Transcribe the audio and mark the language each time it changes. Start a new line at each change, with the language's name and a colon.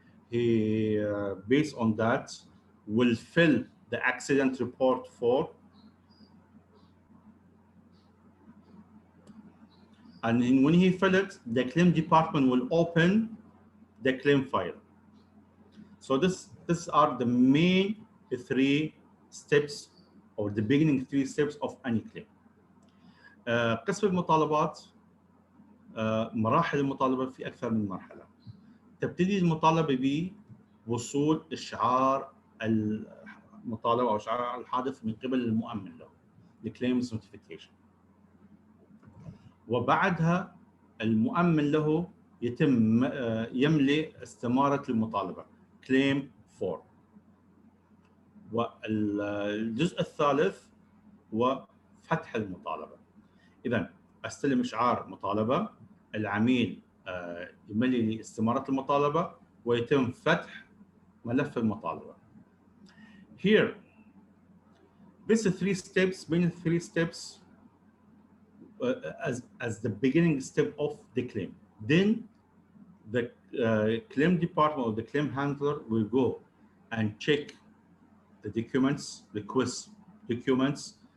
English: He, based on that, will fill the accident report form, and when he fills it, the claim department will open the claim file. So these are the main three steps, or the beginning three steps of any claim.
Arabic: قسم المطالبات، مراحل المطالبة في أكثر من مرحلة. تبتدي المطالبة بوصول إشعار المطالبة أو إشعار الحادث من قبل المؤمن له، الclaims notification. وبعدها المؤمن له يتم يملئ استمارة المطالبة claim form. والجزء الثالث هو فتح المطالبة. إذا استلم إشعار مطالبة، العميل يملي لي استمارة المطالبة ويتم فتح ملف المطالبة.
English: Here, these three steps, main three steps, as the beginning step of the claim. Then the claim department or the claim handler will go and check the documents, request documents.